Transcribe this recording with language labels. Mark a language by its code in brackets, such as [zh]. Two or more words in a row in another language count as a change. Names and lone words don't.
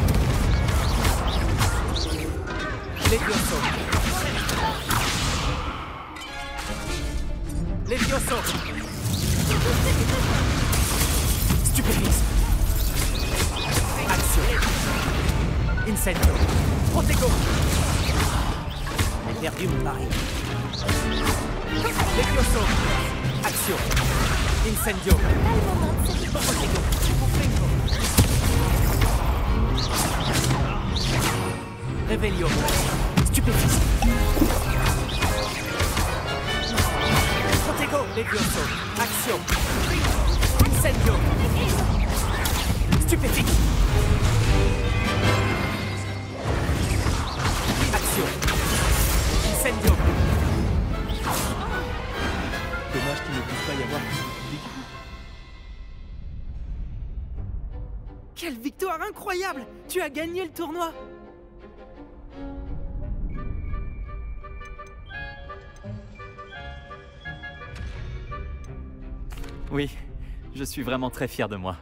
[fr] Levioso. Levioso. Stupéfixe. Action. Incendio. Protego. J'ai perdu mon mari. Levioso. Action. Incendio. Protego. Revelio. Stupéfixe. Protego. Levioso. Action. Incendio. Stupéfixe. Action. Incendio. Dommage qu'il ne puisse pas y avoir plus de public. Quelle victoire incroyable! Tu as gagné le tournoi! Oui, je suis vraiment très fier de moi.